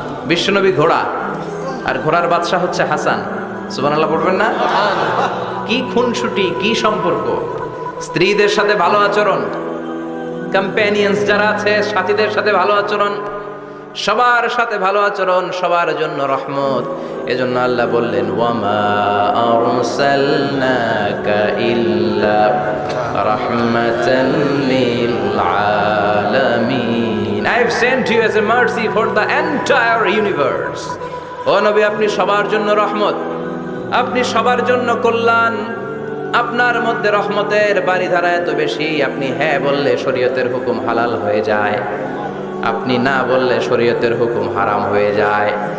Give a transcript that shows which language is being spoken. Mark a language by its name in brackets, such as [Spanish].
[Bangla] বিশ্বনবী ঘোড়া, আর ঘোড়ার বাদশা হচ্ছে হাসান। সুবহানাল্লাহ পড়বেন না? কি খুনসুটি, কি সম্পর্ক! স্ত্রীদের সাথে ভালো আচরণ, কম্প্যানিয়ন্স যারা আছে সাথীদের সাথে ভালো আচরণ, সবার সাথে ভালো আচরণ, সবার জন্য রহমত। এজন্য আল্লাহ বললেন, [Arabic] ওয়ামা আরসালনাকা ইল্লা রাহমাতাল লিল আলামিন, [English] I have sent you as a mercy for the entire universe. [Bangla] ও নবী, আপনি সবার জন্য রহমত, আপনি সবার জন্য কল্যাণ। আপনার মধ্যে রহমতের বারিধারা এত বেশি, আপনি হ্যাঁ বললে শরীয়তের হুকুম হালাল হয়ে যায়, আপনি না বললে শরীয়তের হুকুম হারাম হয়ে যায়।